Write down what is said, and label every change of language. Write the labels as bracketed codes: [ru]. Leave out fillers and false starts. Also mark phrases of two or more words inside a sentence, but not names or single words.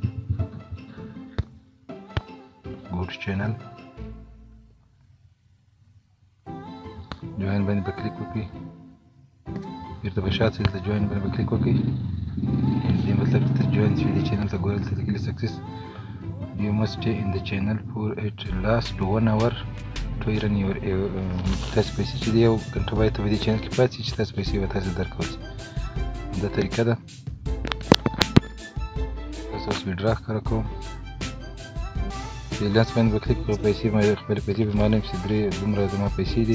[en] go to channel, [ps] جوین باندې به کلیک وکړئ، بیرته به شاته شئ، دلته جوین باندې به کلیک وکړئ. دې مطلب چې جوین شوي دې چینل ته ګورئ، دلته لیکلي سکسس [en] you must stay in the channel for at last 1 hour to earn your [ps] تاسو پیسې چې دی یو ګنټه باید په دې چینل کې پاتې شي چې تاسو پیسې به تاسو درکول شي. دا طریقه ده. تاسو اوس ویډرا ښکاره کوم، بیلانس باندې به کلیک وکړئ، پیسې خپلې پیسې به معلوم شي دومره زما پیسې دي.